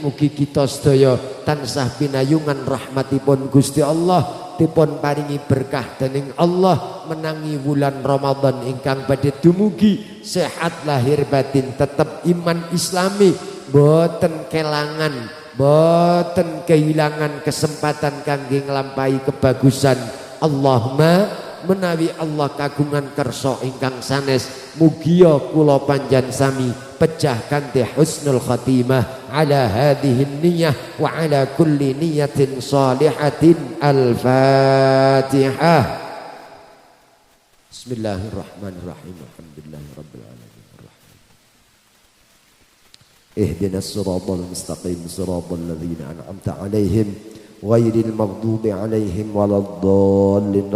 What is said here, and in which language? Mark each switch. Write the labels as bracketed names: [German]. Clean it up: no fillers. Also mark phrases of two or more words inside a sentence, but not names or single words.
[Javanese] Mugi kita sedaya tansah pinayungan rahmatipun Gusti Allah, dipun paringi berkah dening Allah menangi wulan Ramadan ingkang badhe dumugi, sehat lahir batin, tetap iman Islami, boten kelangan, boten [Indonesian] kehilangan kesempatan [Javanese] kangge nglampahi kebagusan. Allahumma menawi Allah kagungan kersa ingkang sanes, mugia kula panjan sami pejah kanthi [Arabic] حسن الخاتمة على هذه النية وعلى كل نية صالحة. Al-Fatihah. بسم الله الرحمن الرحيم. الحمد لله رب العالمين. اهدنا الصراط المستقيم صراط الذين أنعمت عليهم غير المغضوب عليهم ولا الضالين.